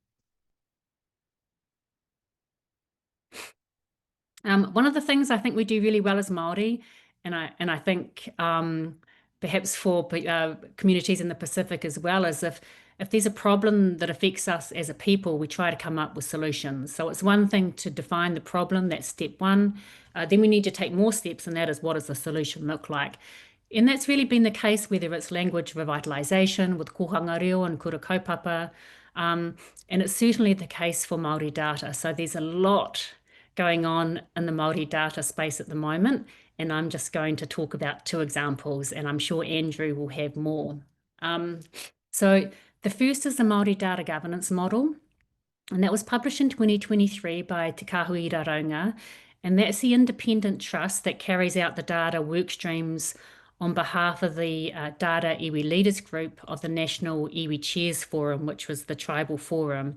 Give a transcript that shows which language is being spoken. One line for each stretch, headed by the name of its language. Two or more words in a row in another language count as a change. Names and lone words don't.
English: One of the things I think we do really well as Māori, and I think perhaps for communities in the Pacific as well, is if there's a problem that affects us as a people, we try to come up with solutions. So it's one thing to define the problem, that's step one. Then we need to take more steps, and that is, what does the solution look like? And that's really been the case, whether it's language revitalisation with
Māori: kohanga reo
English: and
Māori: kura kaupapa,
English: and it's certainly the case for Māori data. So there's a lot going on in the Māori data space at the moment, and I'm just going to talk about two examples, and I'm sure Andrew will have more. So the first is the Māori data governance model, and that was published in 2023 by Te Kahui Raunga, and that's the independent trust that carries out the data work streams on behalf of the Data Iwi Leaders Group of the National Iwi Chairs Forum, which was the tribal forum.